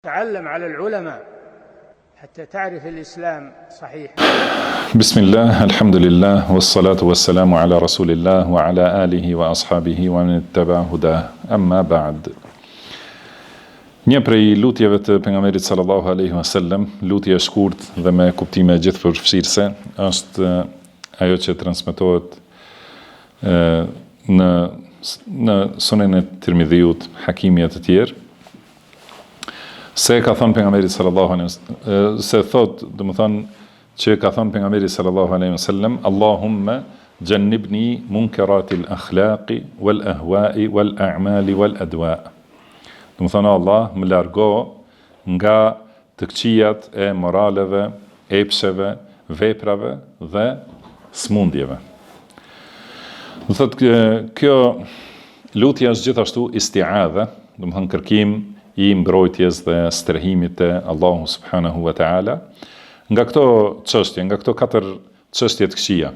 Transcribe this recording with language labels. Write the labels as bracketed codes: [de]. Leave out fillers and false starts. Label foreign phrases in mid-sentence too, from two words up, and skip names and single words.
[ar] تعلم على العلماء حتى تعرف الإسلام صحيح. بسم الله الحمد لله والصلاة والسلام على رسول الله وعلى آله وأصحابه ومن اتبع هداه أما بعد. [sq] Një prej lutjeve të pejgamberit [ar] صلى الله عليه وسلم, [sq] lutje e shkurtë dhe me kuptime gjithëpërfshirëse, është ajo që transmetohet në Sunen e Tirmidhiut, Hakimi e të tjerë, se ka thënë pejgamberi [ar] صلى الله عليه وسلم, [sq] se thot, domethënë që ka thënë pejgamberi [ar] صلى الله عليه وسلم, اللهم جنبني منكرات الأخلاق والأهواء والأعمال والأدواء'. [sq] Domethënë Allah më largo nga të këqijat e moraleve, epsheve, veprave dhe smundjeve. Do thotë kjo lutje është gjithashtu isti'adha, domethënë kërkim i mbrojtjes dhe strehimit të Allahu [ar] سبحانه وتعالى [sq] nga këto çështje, nga këto katër çështje të këqija.